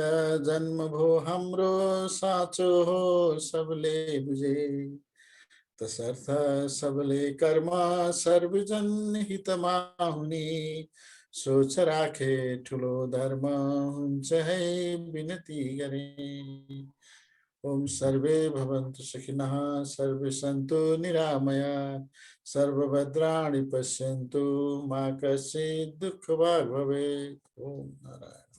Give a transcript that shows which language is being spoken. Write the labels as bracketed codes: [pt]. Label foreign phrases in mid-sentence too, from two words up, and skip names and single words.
[ne] जन्म भो हाम्रो साँचो हो सबले बुझे, तसर्थ सबले कर्म सर्वजन हितमा हुने सोच राखे ठुलो धर्म हुन्छ है विनती गरे। [sa] ओम सर्वे भवन्तु सुखिनः, सर्वे सन्तु निरामया, सर्वभद्राणि पश्यन्तु मा कश्चित् दुःखभाग् भवेत्। ओम नारायण।